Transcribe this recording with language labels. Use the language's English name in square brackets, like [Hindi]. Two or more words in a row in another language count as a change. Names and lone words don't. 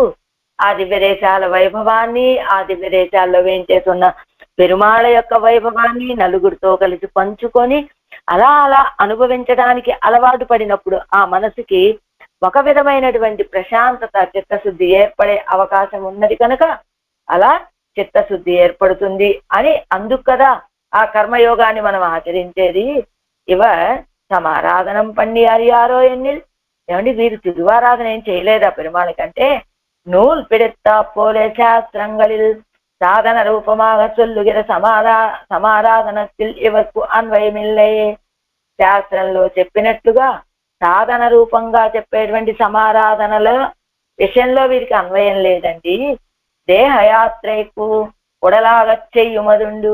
[Telugu] ఆ దివ్య దేశాల వైభవాన్ని, ఆ దివ్య దేశాల్లో వేంచేసున్న పెరుమాళ యొక్క వైభవాన్ని నలుగురితో కలిసి పంచుకొని అలా అలా అనుభవించడానికి అలవాటు పడినప్పుడు ఆ మనసుకి ఒక విధమైనటువంటి ప్రశాంతత, చిత్తశుద్ధి ఏర్పడే అవకాశం ఉన్నది కనుక అలా చిత్తశుద్ధి ఏర్పడుతుంది అని అందుకు కదా ఆ కర్మయోగాన్ని మనం ఆచరించేది. [Tamil] இவ ஸமாராதனம் பண்ணி அறியாரோ என்னில். [Telugu] ఏమండి వీరు తిరువారాధన ఏం చేయలేదా పెరుమాళకంటే? [Tamil] நூல் பிடித்தா போலே சாஸ்திரங்களில் சாதன ரூபமாக சொல்லுகிற సమారాధనத்தில் இவர்க்கு அன்வயமில்லை. [Telugu] శాస్త్రంలో చెప్పినట్లుగా సాధన రూపంగా చెప్పేటువంటి సమారాధనల విషయంలో వీరికి అన్వయం లేదండి. [Tamil] தேஹயாத்திரைக்கு உடலாக செய்யுமதுண்டு.